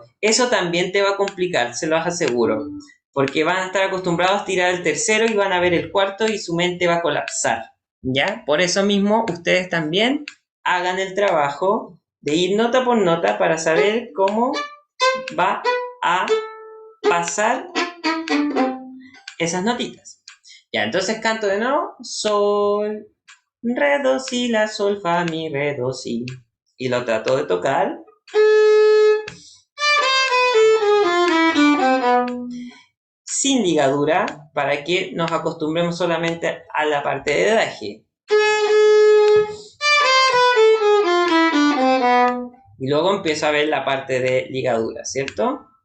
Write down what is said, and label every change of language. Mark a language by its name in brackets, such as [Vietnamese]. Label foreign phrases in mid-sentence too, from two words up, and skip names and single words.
[Spanish] Eso también te va a complicar, se los aseguro. Porque van a estar acostumbrados a tirar el tercero y van a ver el cuarto y su mente va a colapsar, ¿ya? Por eso mismo ustedes también hagan el trabajo de ir nota por nota para saber cómo va a pasar esas notitas. Ya, entonces canto de nuevo. Sol, re, do, si, la, sol, fa, mi, re, do, si. Y lo trato de tocar. Sin ligadura, para que nos acostumbremos solamente a la parte de dedaje. Y luego empiezo a ver la parte de ligadura, ¿cierto?